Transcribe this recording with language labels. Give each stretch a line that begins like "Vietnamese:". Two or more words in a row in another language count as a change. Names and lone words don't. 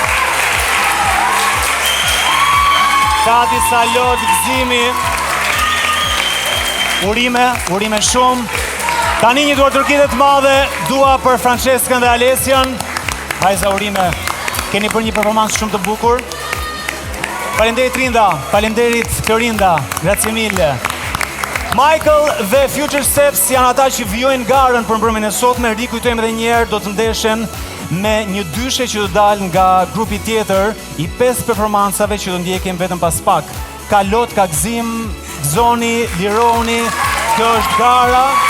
Albanian: Ka disa lot gëzimi. Urime shumë. Tani një duar tërkitje të madhe, dua për Franceskën dhe Alessian. Vajza, urime, keni për një performancë shumë të bukur. Faleminderit Trinda, faleminderit Klorinda,
Italian: grazie mille.
Albanian: Michael dhe Future Steps janë ata që vijojnë garën për mbrëmjen e sotme. Rikujtojmë edhe një herë, do të ndeshen me një dyshe që do dalë nga grupi tjetër i 5 performancave që do ndjekim vetëm pas pak ka lot, ka gzim, gzoni, lironi, kjo është gara.